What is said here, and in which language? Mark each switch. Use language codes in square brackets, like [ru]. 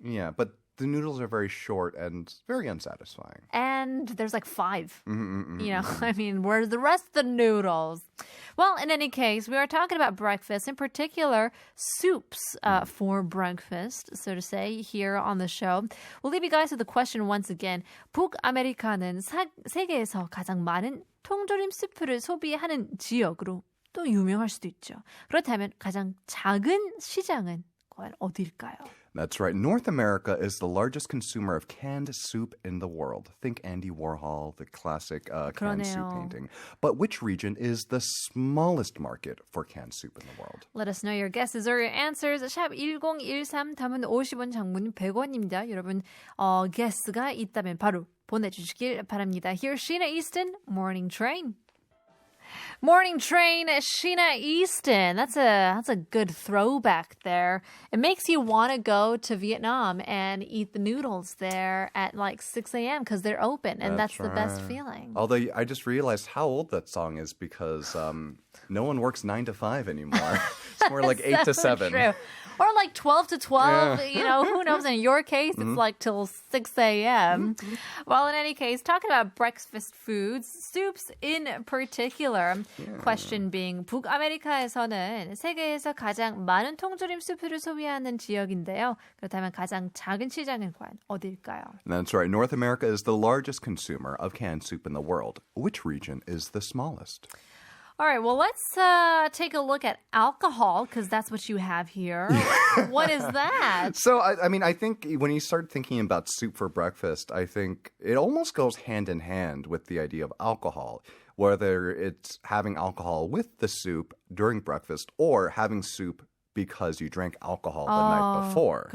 [en] Yeah, but the noodles are very short and very unsatisfying. And there's like 5. You know, I mean, where's the rest of the noodles? Well, in any case, we are talking about breakfast, in particular, soups for breakfast, so to say, here on the show. We'll leave you guys with the question once again. [ko] 북아메리카는 세계에서 가장 많은 통조림 스프를 소비하는 지역으로 또 유명할 수도 있죠. 그렇다면 가장 작은 시장은 과연 어디일까요? [en] That's right. North America is the largest consumer of canned soup in the world. Think Andy Warhol, the classic canned soup painting. But which region is the smallest market for canned soup in the world? Let us know your guesses or your answers. [ko] 샵 1013, 담은 50원, 장문 100원입니다. 여러분, guess가 있다면 바로 보내주시길 바랍니다. [en] Here's Sheena Easton, Morning Train. Morning Train, Sheena Easton. That's a good throwback there. It makes you want to go to Vietnam and eat the noodles there at like 6 a.m. because they're open, and that's the best feeling. Although I just realized how old that song is because no one works 9 to 5 anymore. It's more like 8 to 7. True. Or like 12 to 12, you know, who knows? In your case, it's like till 6 a.m. Well, in any case, talking about breakfast foods, soups in particular. Question being, [ko] 북아메리카에서는 세계에서 가장 많은 통조림 수프를 소비하는 지역인데요. 그렇다면 가장 작은 시장은 과연 어딜까요? [en] That's right. North America is the largest consumer of canned soup in the world. Which region is the smallest? All right, well, let's take a look at alcohol, because that's what you have here. What is that? So, I mean, I think when you start thinking about soup for breakfast, I think it almost goes hand in hand with the idea of alcohol, whether it's having alcohol with the soup during breakfast or having soup because you drank alcohol the night before.